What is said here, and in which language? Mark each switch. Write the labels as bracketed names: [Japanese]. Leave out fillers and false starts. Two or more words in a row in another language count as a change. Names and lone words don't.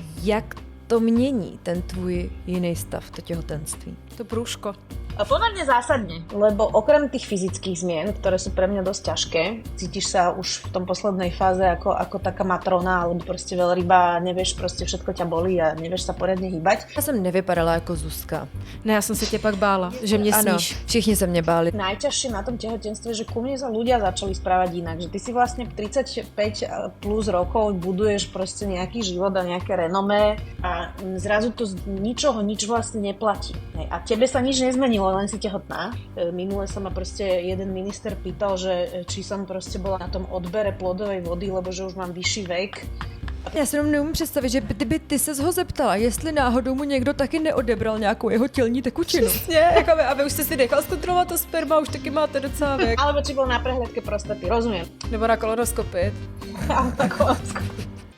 [Czech] Jak to mění ten tvůj jiný stav, to těhotenství? [Slovak] To brúško. Pomerne zásadne, lebo okrem tých fyzických zmien, ktoré sú pre mňa dosť ťažké, cítiš sa už v tom poslednej fáze ako taká matrona, alebo proste veľryba, nevieš, proste všetko ťa bolí a nevieš sa poriadne hýbať. [Czech] Já jsem nevypadala jako Zuzka. Ne, já jsem se tě pak bála, že mě Ano, sníš. všichni se mě báli. [Slovak] Najťažšie na tom tehotenstve, že ku mne sa ľudia začali správať inak, že ty si vlastne 35 plus rokov buduješ proste nejaký život a nejaké renomé a zrazu to z ničoho nič vlastne neplatí. Hej. A tebe sa nič nezmenilo, len si tehotná. Minule sa ma proste jeden minister pýtal, že či som proste bola na tom odbere plodovej vody, lebo že už mám vyšší vek. [Czech] Já si jenom neumím představit, že kdyby ty ses ho zeptala, jestli náhodou mu někdo taky neodebral nějakou jeho tělní tekučinu. Přesně, jako aby už jste si nechal zkontrolovat to sperma, už taky máte docela věk. [Slovak] Alebo či bol na prehľadke prostaty, rozumiem. [Czech] Nebo na kolonoskopii. [Slovak] Ale na kolonoskopii.